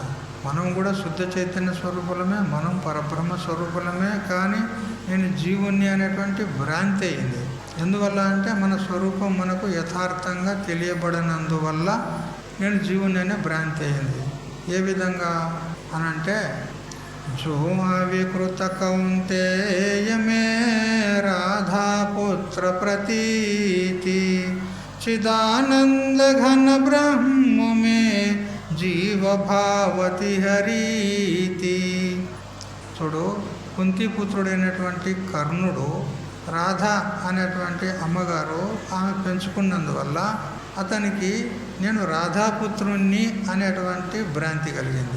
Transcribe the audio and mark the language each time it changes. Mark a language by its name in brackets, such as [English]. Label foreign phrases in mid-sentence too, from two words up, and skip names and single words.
[Telugu] మనం కూడా శుద్ధ చైతన్య స్వరూపులమే, మనం పరబ్రహ్మ స్వరూపులమే. కానీ నేను జీవుణ్ణి అనేటువంటి భ్రాంతి అయింది. ఎందువల్ల అంటే మన స్వరూపం మనకు యథార్థంగా తెలియబడినందువల్ల నేను జీవుణ్ణి అనే భ్రాంతి అయింది. ఏ విధంగా అనంటే, [Sanskrit] जो अविकृत कौन्तेय मे राधापुत्र प्रतीति चिदानंद घन ब्रह्म में जीव भावति हरीति. [Telugu] చూడు, కుంతిపుత్రుడైనటువంటి కర్ణుడు రాధ అనేటువంటి అమ్మగారు ఆమె పెంచుకున్నందువల్ల అతనికి నేను రాధాపుత్రుణ్ణి అనేటువంటి భ్రాంతి కలిగింది.